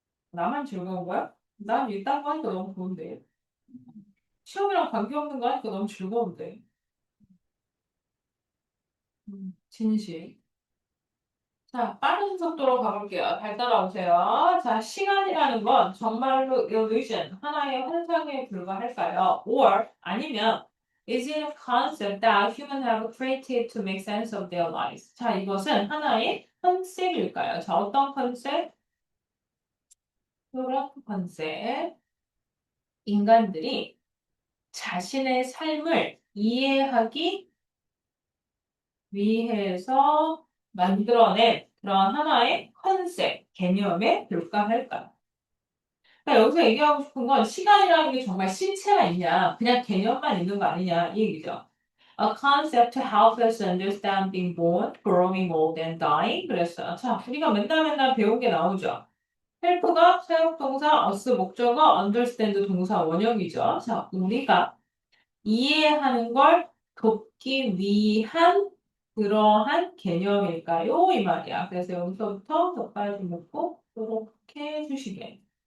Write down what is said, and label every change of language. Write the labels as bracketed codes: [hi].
[ko] 나만 즐거운 거야? 난 있다고 하니까 너무 좋은데. 시험이랑 관계없는 거 하니까 너무 즐거운데. 진실. 자, 빠른 속도로 가볼게요. 잘 따라오세요. 자, 시간이라는 건 정말로 illusion, 하나의 환상에 불과할까요? [en] Or [ko] 아니면 [en] is it a concept that humans have created to make sense of their lives? [ko] 자, 이것은 하나의 컨셉일까요? 자, 어떤 컨셉? 그런 컨셉. 인간들이 자신의 삶을 이해하기 위해서 만들어낸 그런 하나의 컨셉, 개념에 불과할까요? 그러니까 여기서 얘기하고 싶은 건 시간이라는 게 정말 실체가 있냐, 그냥 개념만 있는 거 아니냐, 이 얘기죠. [en] A concept to help us understand being born, growing old, and dying. [ko] 그랬어요. 자, 우리가 맨날 배운 게 나오죠. help가 사용동사, us 목적어, understand 동사 원형이죠. 자, 우리가 이해하는 걸 돕기 위한 그러한 개념일까요? 이 말이야. 그래서 여기서부터 덧까지 묶고 이렇게 해주시게.